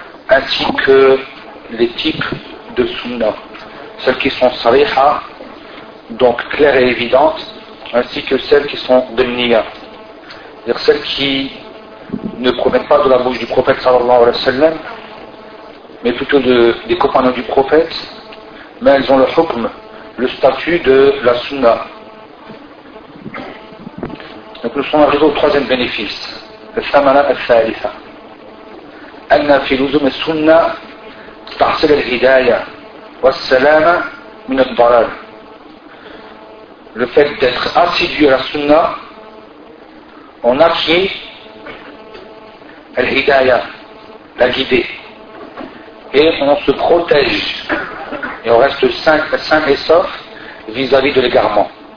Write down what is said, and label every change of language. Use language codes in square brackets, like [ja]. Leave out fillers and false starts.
[fr] ainsi que les types de sunna, celles qui sont sariha, donc claires et évidentes, ainsi que celles qui sont dhimniya, c'est-à-dire celles qui ne proviennent pas de la bouche du prophète sallallahu alayhi wa sallam, mais plutôt des compagnons du prophète, mais elles ont le hukm, le statut de la sunna. Donc nous sommes arrivés au troisième bénéfice, le thamana al-thalitha. [ar] أن في لزوم السنة تحصل الهداية والسلامة من الضلال. [fr] Le fait d'être assidu à la sunna, on acquiert al-hidaya, la guider, et on se protège et on reste sain et sauf vis-à-vis de l'égarement.